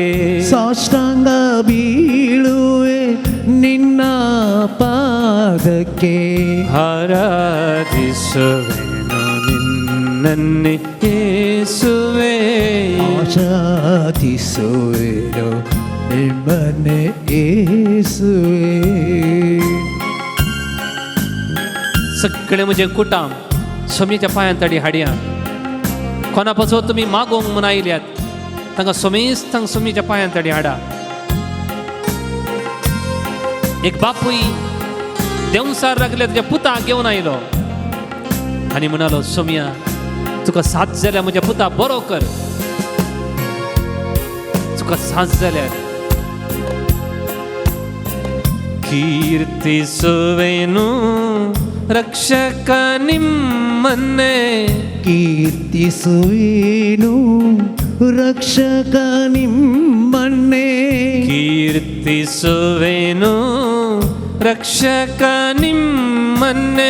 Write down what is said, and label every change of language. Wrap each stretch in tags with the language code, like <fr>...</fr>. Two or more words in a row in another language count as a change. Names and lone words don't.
<kn>ಸಾಷ್ಟಾಂಗ ಬೀಳುವೆ ನಿನ್ನ ಪಾದಕ್ಕೆ, ಆರಾಧಿಸುವೆನು ನಿನ್ನನ್ನೇ ಯೇಸುವೆ, ಆರಾಧಿಸುವೆನು ನಿಮ್ಮನ್ನೇ ಯೇಸುವೆ.</kn> <kok>सगळे म्हजे कुटाम सोमेच्या पांयां तडी हाडया कोणा पासून तुमी मागोवंक म्हूण आयल्यात तांकां सोमेस्तांक सोमेच्या पांयां तडी हाडा. एक बापूय देंवसार लागल्या तुज्या पुताक घेवन आयलो आनी म्हणालो सोम्या तुका साथ जाल्यार म्हज्या पुता बरो कर. तुका साथ जाल्यार</kok> <kn>ಕೀರ್ತಿಸುವೆನು ರಕ್ಷಕ ನಿಮ್ಮನ್ನೇ ಕೀರ್ತಿಸುವೆನು ರಕ್ಷಕ ನಿಮ್ಮನ್ನೇ ಕೀರ್ತಿಸುವೆನು ರಕ್ಷಕ ನಿಮ್ಮನ್ನೇ</kn>